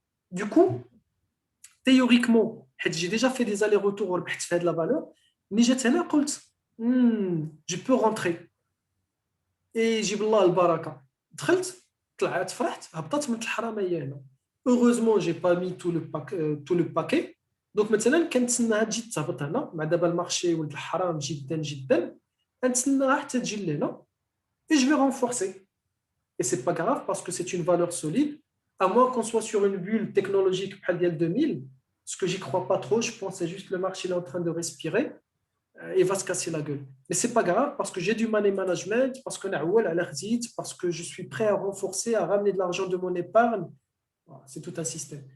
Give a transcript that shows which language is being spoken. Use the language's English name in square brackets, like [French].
[French] Du coup, théoriquement, j'ai déjà fait des allers-retours au fait de la valeur, mais j'étais là, je peux rentrer. Et j'ai [Arabic] بالله البركه دخلت طلعت فرحت هبطت من الحراميه هنا. [French] Heureusement, j'ai pas mis tout le paquet. Donc [Arabic] مثلا كنتسناها تجي تهبط هنا مع دابا المارشي ولد الحرام جدا جدا كنتسناها حتى تجي لهنا [French] et je vais renforcer. Et c'est pas grave parce que c'est une valeur solide. À moins qu'on soit sur une bulle technologique [Arabic] بحال ديال [French] 2000, ce que j'y crois pas trop, je pense que c'est juste le marché il est en train de respirer et va se casser la gueule. Mais c'est pas grave parce que j'ai du money management, parce que parce que je suis prêt à renforcer, à ramener de l'argent de mon épargne. Voilà, c'est tout un système.